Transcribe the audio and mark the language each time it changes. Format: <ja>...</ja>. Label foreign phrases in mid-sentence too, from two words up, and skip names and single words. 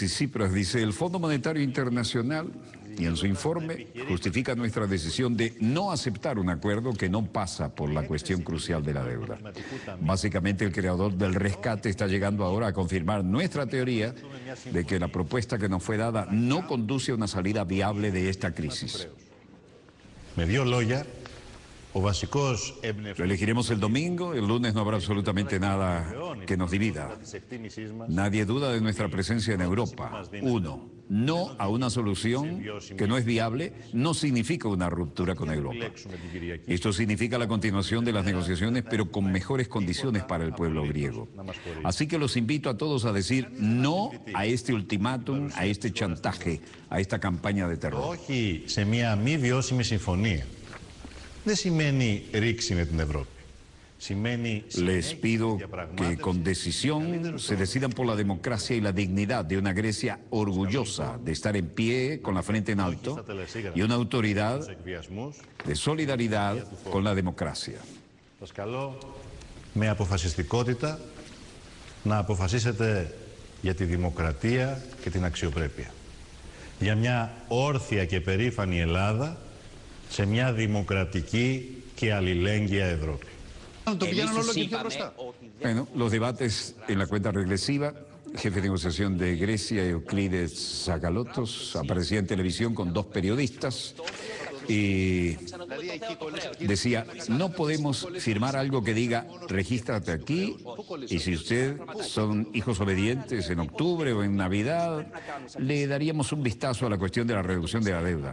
<es>Alexis Tsipras dice, el Fondo Monetario Internacional y en su informe justifica nuestra decisión de no aceptar un acuerdo que no pasa por la cuestión crucial de la deuda. Básicamente, el creador del rescate está llegando ahora a confirmar nuestra teoría de que la propuesta que nos fue dada no conduce a una salida viable de esta crisis.</es> <el>Με δύο λόγια, ο βασικός</el> <es>Lo elegiremos el domingo, el lunes no habrá absolutamente nada que nos divida. Nadie duda de nuestra presencia en Europa. Uno, no a una solución que no es viable no significa una ruptura con Europa. Esto significa la continuación de las negociaciones, pero con mejores condiciones para el pueblo griego. Así que los invito a todos a decir no a este ultimátum, a este chantaje, a esta campaña de terror.</es> <el>Όχι σε μια μη βιώσιμη συμφωνία. Δεν σημαίνει ρήξη με την Ευρώπη.</el> <es>Les pido que con decisión se decidan por la democracia y la dignidad de una Grecia orgullosa de estar en pie con la frente en alto y una autoridad de solidaridad con la democracia.</es> <el>Σας καλώ με αποφασιστικότητα να αποφασίσετε για τη δημοκρατία και την αξιοπρέπεια. Για μια όρθια και περήφανη Ελλάδα σε μια δημοκρατική και αλληλέγγυα Ευρώπη.</el> <es>Bueno, los debates en la cuenta regresiva, jefe de negociación de Grecia, Euclides Tsakalotos, aparecía en televisión con dos periodistas y decía, no podemos firmar algo que diga, regístrate aquí, y si ustedes son hijos obedientes en octubre o en Navidad, le daríamos un vistazo a la cuestión de la reducción de la deuda.</es>